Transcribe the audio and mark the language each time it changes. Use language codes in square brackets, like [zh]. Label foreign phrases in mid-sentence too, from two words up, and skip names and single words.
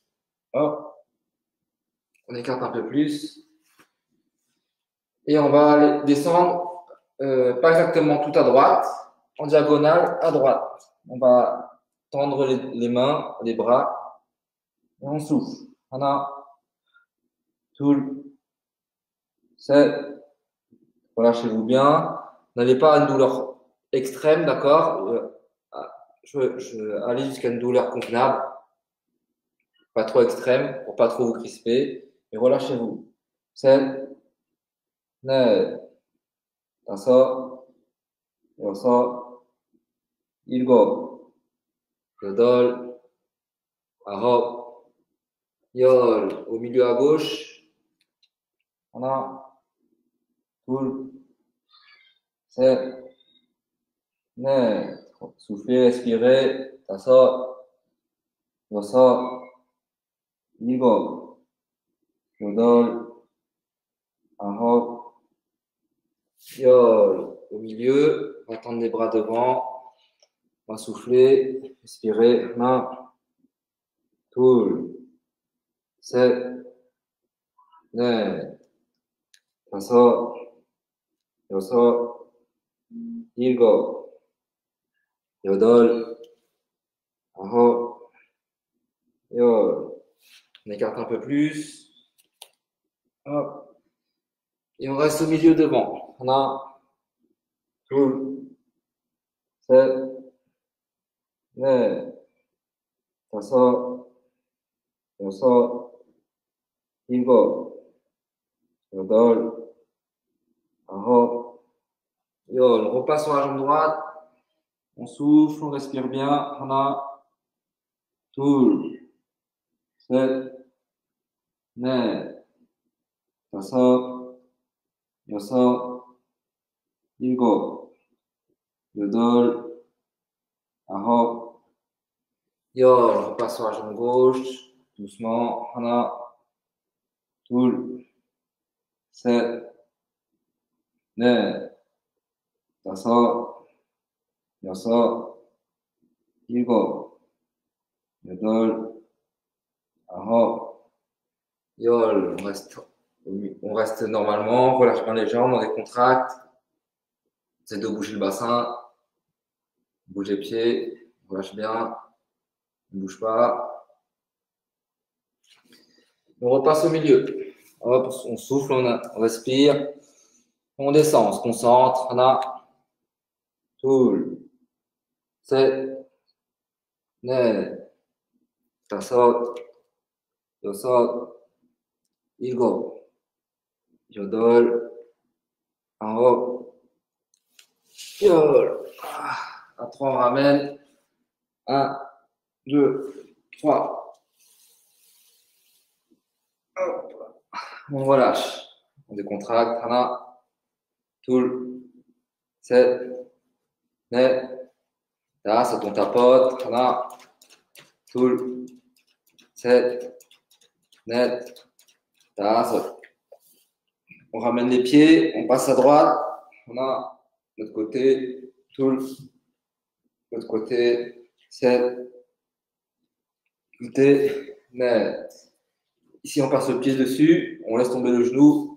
[fr] Hop. On écarte un peu plus. Et on va aller descendre, pas exactement tout à droite, en diagonale à droite. On va tendre les mains, les bras, et on souffle. [ko] 둘, 셋. [fr] Relâchez-vous bien. N'allez pas à une douleur extrême, d'accord? Je aller jusqu'à une douleur convenable. pas trop extrême, pour pas trop vous crisper. Et relâchez-vous. [ko] 셋, 넷, 다섯, 여섯, 일곱, 여덟, 아홉, 열. [fr] Au milieu à gauche. [ko] 하나, 둘, 셋, 넷. [fr] Soufflez, respirez. [ko] 다섯, 여섯, 일곱, 여덟, 아홉, 열. [fr] Au milieu, on va tendre les bras devant. On va souffler, respirer. [ko] 하나, 둘, 셋, 넷, 다섯, 여섯, 일곱, 여덟, 아홉, 열. [fr] On écarte un peu plus. Hop. Et on reste au milieu devant. [ko] 하나, 둘, 셋, 넷, 다섯, 여섯, 일곱, 여덟, 아홉, 열. [fr] On repasse sur la jambe droite. On souffle, on respire bien. [ko] 하나, 둘, 셋, 넷, 다섯, 여섯, 일곱, 여덟, 아홉, 열. [fr] On repasse sur la jambe gauche. Doucement. [ko] 하나, 둘, 셋, 넷, 다섯, 여섯, 일곱, 여덟, 아홉, 열. [fr] On reste normalement. On relâche bien les jambes, on décontracte. Essayez de bouger le bassin. Bouge les pieds. On relâche bien. On ne bouge pas. On repasse au milieu. Hop, on souffle, on respire. On descend, on se concentre. [ko] 하나, 둘, 셋, 넷, 다섯, 여섯, 일곱, 여덟, 아홉, 열. [fr] À 3, on ramène. 1, 2, 3. Hop. On relâche. On décontracte. [ko] 하나, 둘, 셋, 넷, 다섯. [fr] On tapote. [ko] 하나, 둘, 셋, 넷, 다섯. [fr] On ramène les pieds. On passe à droite. 하나, l'autre côté. 둘, l'autre côté. [ko] 셋, côté, 넷. [fr] Ici, on passe le pied dessus. On laisse tomber le genou.